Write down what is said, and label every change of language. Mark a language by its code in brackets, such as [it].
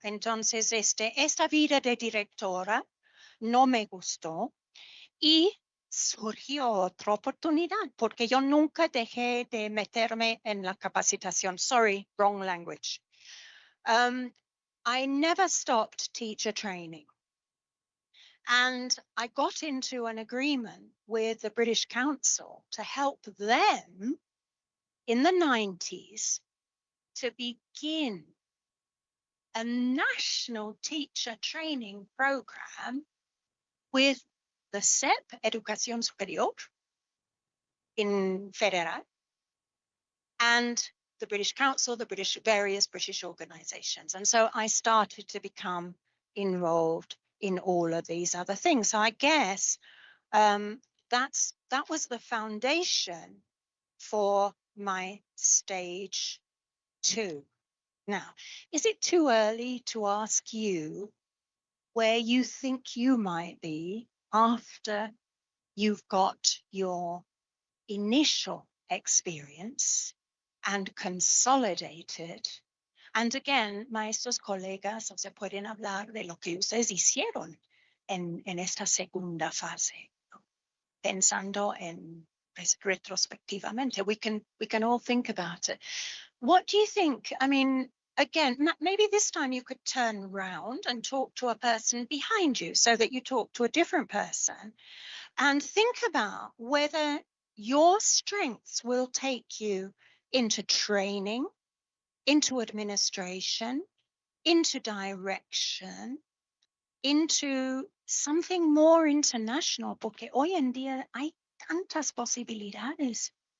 [es] Entonces, esta vida de directora no me gustó y surgió otra oportunidad porque yo nunca dejé de meterme en la capacitación. [en] Sorry, wrong language. I never stopped teacher training. And I got into an agreement with the British Council to help them in the 90s to begin a national teacher training program with the SEP, Educación Superior, in Federal, and the British Council, the various British organizations. And so I started to become involved in all of these other things. So I guess that was the foundation for my stage 2. Now, is it too early to ask you where you think you might be after you've got your initial experience and consolidated? [es] And again, maestros, colegas, o sea, pueden hablar de lo que ustedes hicieron en esta segunda fase, ¿no? Pensando en retrospectivamente. [en] We can all think about it. What do you think? I mean, again, maybe this time you could turn around and talk to a person behind you so that you talk to a different person and think about whether your strengths will take you into training, into administration, into direction, into something more international, [es] porque hoy en día hay tantas posibilidades.